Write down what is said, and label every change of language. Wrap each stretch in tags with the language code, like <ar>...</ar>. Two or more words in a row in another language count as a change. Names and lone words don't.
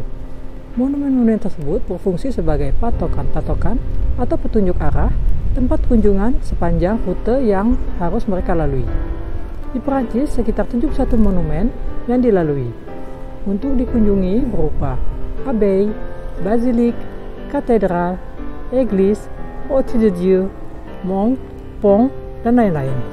<id>Monumen-monumen tersebut berfungsi sebagai patokan-patokan atau petunjuk arah tempat kunjungan sepanjang rute yang harus mereka lalui. Di Perancis, sekitar 71 monumen yang dilalui. Untuk dikunjungi berupa abbaye, basilik, katedral,</id> <fr>église, Hôtel de Dieu, mont, pont,</fr> <id>dan lain-lain.</id>